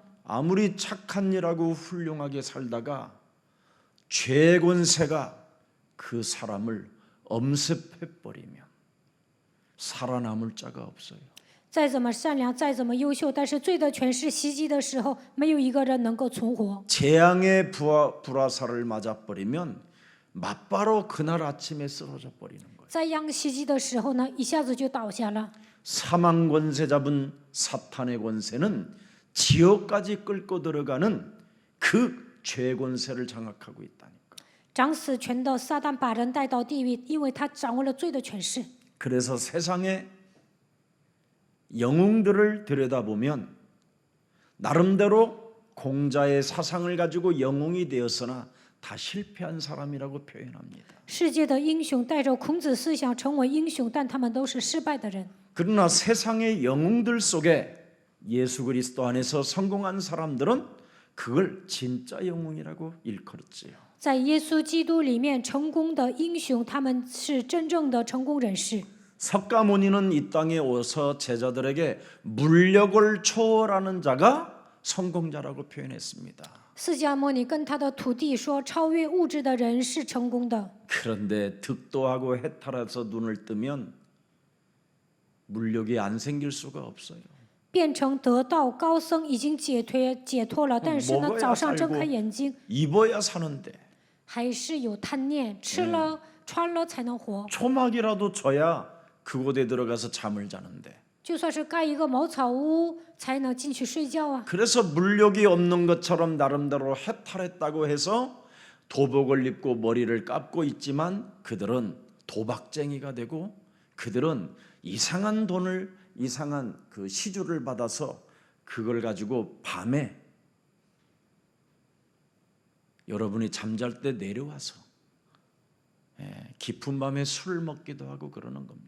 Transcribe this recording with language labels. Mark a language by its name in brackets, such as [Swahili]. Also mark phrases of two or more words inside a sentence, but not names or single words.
[Korean] 아무리 착한 일하고 훌륭하게 살다가 죄 권세가 그 사람을 엄습해버리면 살아남을 자가 없어요. [Chinese] 再怎么善良，再怎么优秀，但是罪的权势袭击的时候，没有一个人能够存活。 [Korean] 재앙의 불화살을 맞아버리면 맞바로 그날 아침에 쓰러져 버리는 거예요. [Chinese] 在殃袭击的时候呢，一下子就倒下了。 [Korean] 사망 권세 잡은 사탄의 권세는 지옥까지 끌고 들어가는 그 죄 권세를 장악하고 있다니까. [Chinese] 掌死权的撒旦把人带到地狱，因为他掌握了罪的权势。 [Korean] 그래서 세상의 영웅들을 들여다보면 나름대로 공자의 사상을 가지고 영웅이 되었으나 다 실패한 사람이라고 표현합니다. [Chinese] 世界的英雄带着孔子思想成为英雄，但他们都是失败的人。 [Korean] 그러나 세상의 영웅들 속에 예수 그리스도 안에서 성공한 사람들은 그걸 진짜 영웅이라고 일컬었지요. [Chinese] 在耶稣基督里面成功的英雄，他们是真正的成功人士。 [Korean] 석가모니는 이 땅에 오서 제자들에게 물력을 초월하는 자가 성공자라고 표현했습니다. [Chinese] 释迦牟尼跟他的徒弟说，超越物质的人是成功的。 [Korean] 그런데 득도하고 해탈해서 눈을 뜨면 물력이 안 생길 수가 없어요. [Chinese] 变成得道高僧已经解脱了，但是呢， [Korean] 먹어야 [Chinese] 早上睁 [Korean] 살고 [Chinese] 开眼睛 [Korean] 입어야 사는데 [Chinese] 还是有贪念，吃了穿了才能活。 [Korean] 초막이라도 줘야 그곳에 들어가서 잠을 자는데 [Chinese] 就算是盖一个茅草屋，才能进去睡觉啊。 [Korean] 그래서 물력이 없는 것처럼 나름대로 해탈했다고 해서 도복을 입고 머리를 깎고 있지만 그들은 도박쟁이가 되고 그들은 이상한 돈을 이상한 그 시주를 받아서 그걸 가지고 밤에 여러분이 잠잘 때 내려와서 깊은 밤에 술을 먹기도 하고 그러는 겁니다.